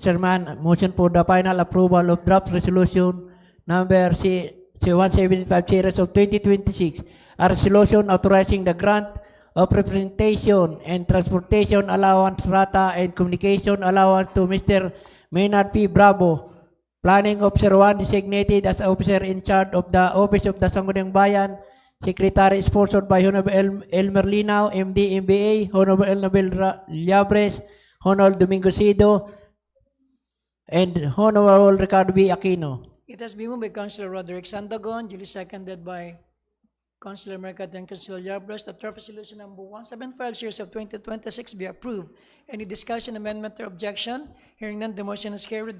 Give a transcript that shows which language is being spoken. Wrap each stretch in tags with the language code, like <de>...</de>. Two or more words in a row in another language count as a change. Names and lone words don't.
<en>Chairman, motion for the final approval of draft resolution number 175, series of 2026, a resolution authorizing the grant of representation and transportation allowance, RATA, and communication allowance to Mr. Maynard P. Bravo, Planning Officer 1, designated as Officer in Charge of the Office of the Sangguniang Bayan Secretary, sponsored by Honorable Elmer Linao, MD, MBA, Honorable Annabel Llabres, Honorable Domingo Cedo, and Honorable Ricardo B. Aquino. It has been moved by Councilor Roderick Sandogon, duly seconded by Councilor Mercado and Councilor Yabros, that draft resolution number 175 series of 2026 be approved. Any discussion, amendment, or objection? Hearing none, the motion is carried.</en>